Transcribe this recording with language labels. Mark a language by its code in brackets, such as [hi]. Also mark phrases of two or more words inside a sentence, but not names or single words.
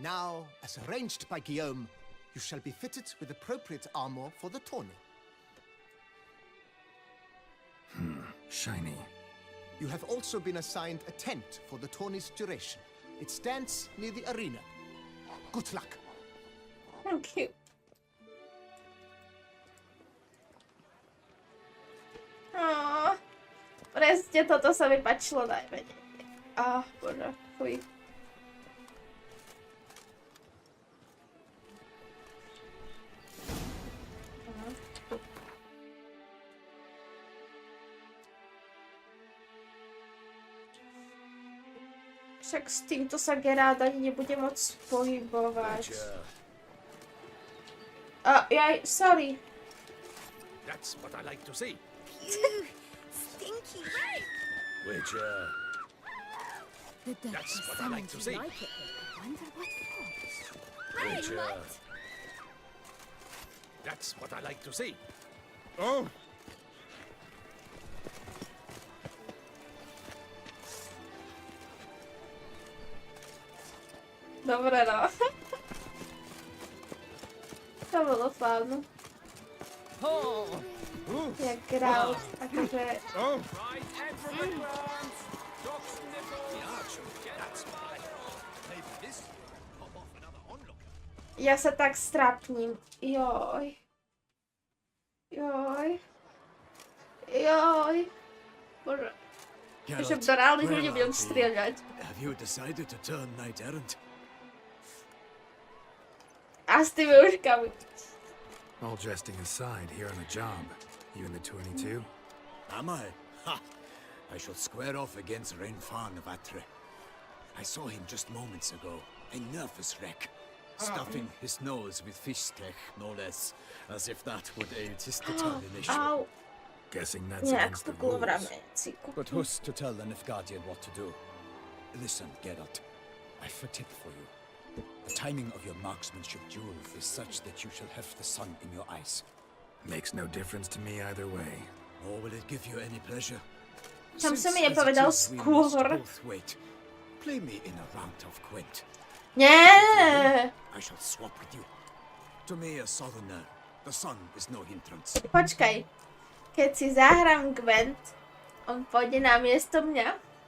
[en] Now, as arranged by Guillaume, you shall be fitted with appropriate armor for the tourney. Shiny. You have also been assigned a tent for the tourney's duration. It stands near the arena. Good luck. Thank you. [sk] Presne toto sa mi páčilo najmenej. Bože, fuj. Však s týmto sa Geralt ani nebude môcť pohybovať. [en] Sorry. That's what I like to see. Stinky. Which, The That's Duchess what I like summoned to you see. like it. I wonder what for. Which, what? That's what I like to see. Oh! [sk] Dobre, no. To bolo fajn. Jak Geralt, akože... [en] Right, head from the ground. Dog sniffer. The archer. That's fine. Maybe this will pop off another onlooker. [sk] Ja sa tak strapním. Joj. Bože. Že do reálnych ľudí budem strieľať. [en] Have you decided to turn knight errant? [sk] A s tými uškami. [en] All jesting aside, here on the job. You in the tourney too? Am I? Ha! I shall square off against Renfan of Atre. I saw him just moments ago. A nervous wreck. Stuffing his nose with fish tech, no less. As if that would aid his determination. [sk] Au. [en] Guessing that's [sk] Nejak [en] against the [sk] stuklo v [en] rules. [sk] rameciku. [en] But who's to tell the Nilfgaardian what to do? Listen, Geralt. I've a tip for you. The timing of your marksmanship duels is such that you shall have the sun in your eyes. Makes no difference to me either way. Nor will it give you any pleasure. [sk] Čom si mi [en] Since as it [sk] nepovedal [en] is, we must [sk] skôr? [en] both wait. Play me in a round of Gwent. [sk] Nie! [en] I shall swap with you. To me, a southerner, the sun is no hindrance. [sk] Počkaj. Keď si zahrám Gwent, on pôjde na miesto mňa?